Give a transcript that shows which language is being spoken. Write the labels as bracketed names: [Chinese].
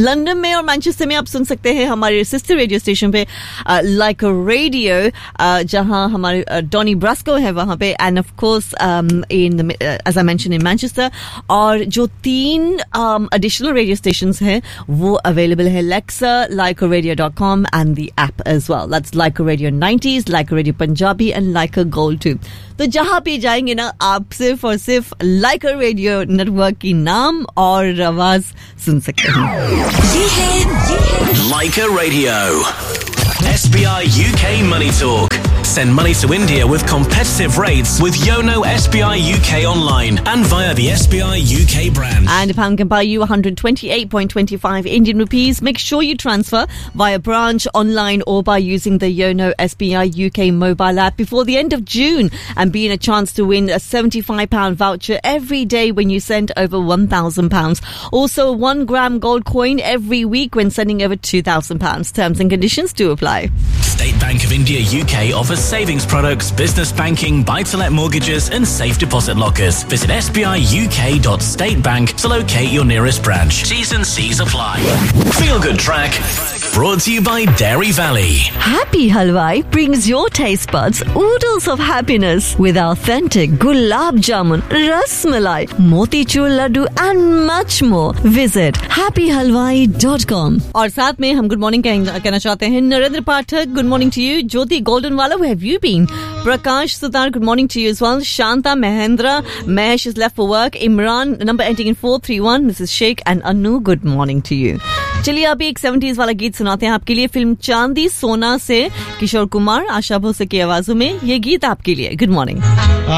[Hindi] London में और Manchester में आप सुन सकते हैं हमारे sister radio station पे Leica Radio, जहां हमारे Donny Brasco है वहां पे. [English] And of course as I mentioned in Manchester. [Hindi] और जो तीन additional radio stations हैं वो available है Lexa, [English] LeicaRadio.com and the app as well. That's Leica Radio 90s, Leica Radio Punjabi and Leica Gold 2. [Hindi] तो जहां भी जाएंगे ना आप सिर्फ और सिर्फ Leica Radio Network की नाम और आवाज सुन सकते हैं. [English] Leica Radio SBI UK Money Talk. Send money to India with competitive rates with Yono SBI UK online and via the SBI UK brand. And a pound can buy you 128.25 Indian rupees. Make sure you transfer via branch, online or by using the Yono SBI UK mobile app before the end of June and be in a chance to win a £75 voucher every day when you send over £1,000. Also, 1 gram gold coin every week when sending over £2,000. Terms and conditions do apply. State Bank of India UK offers savings products, business banking, buy-to-let mortgages and safe deposit lockers. Visit sbiuk.statebank to locate your nearest branch. T's and C's apply. Feel good track. Brought to you by Dairy Valley. Happy Halwai brings your taste buds oodles of happiness with authentic gulab jamun, rasmalai, moti chur laddu and much more. Visit happyhalwai.com. [Hindi] और साथ में हम good morning कहना चाहते हैं. [English] Narendra Pathak, good morning to you. Jyoti Golden Wala, where have you been? Prakash Sudar, good morning to you as well. Shanta Mahendra, Mahesh is left for work. Imran, number ending in 431, Mrs. Sheikh and Anu, good morning to you. [Hindi] चलिए अभी एक 70s वाला गीत सुनाते हैं आपके लिए. Film चांदी सोना से किशोर कुमार आशा भोसले की आवाजों में ये गीत आपके लिए. Good morning.